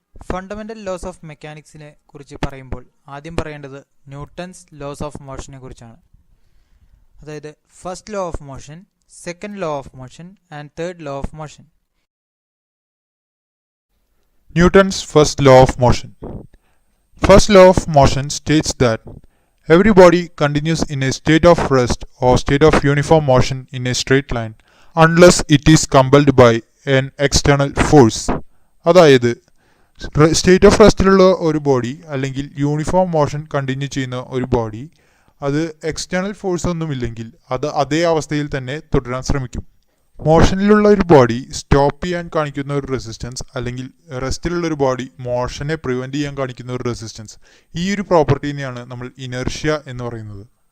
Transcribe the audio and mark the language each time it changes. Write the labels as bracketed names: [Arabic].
[Malayalam] Fundamental loss of മെക്കാനിക്സിനെ കുറിച്ച് പറയുമ്പോൾ ആദ്യം പറയേണ്ടത് ന്യൂട്ടൺസ് ലോസ് ഓഫ് മോഷനെ കുറിച്ചാണ്. [English] അതായത് first law of motion, second law of motion and third law of motion. Newton's first law of motion. First law of motion states that every body continues in a state of rest or state of uniform motion in a straight line unless it is compelled by an external force. [Malayalam] അതായത് state of റെസ്റ്റിലുള്ള ഒരു body അല്ലെങ്കിൽ uniform motion continue ചെയ്യുന്ന ഒരു body അത് external force ഒന്നുമില്ലെങ്കിൽ അത് അതേ അവസ്ഥയിൽ തന്നെ തുടരാൻ ശ്രമിക്കും. മോഷനിലുള്ള ഒരു ബോഡി സ്റ്റോപ്പ് ചെയ്യാൻ കാണിക്കുന്ന ഒരു റെസിസ്റ്റൻസ് അല്ലെങ്കിൽ റെസ്റ്റിലുള്ള ഒരു ബോഡി മോഷനെ പ്രിവെൻറ്റ് ചെയ്യാൻ കാണിക്കുന്ന ഒരു റെസിസ്റ്റൻസ്, ഈ ഒരു പ്രോപ്പർട്ടീനെയാണ് നമ്മൾ ഇനേർഷ്യ എന്ന് പറയുന്നത്.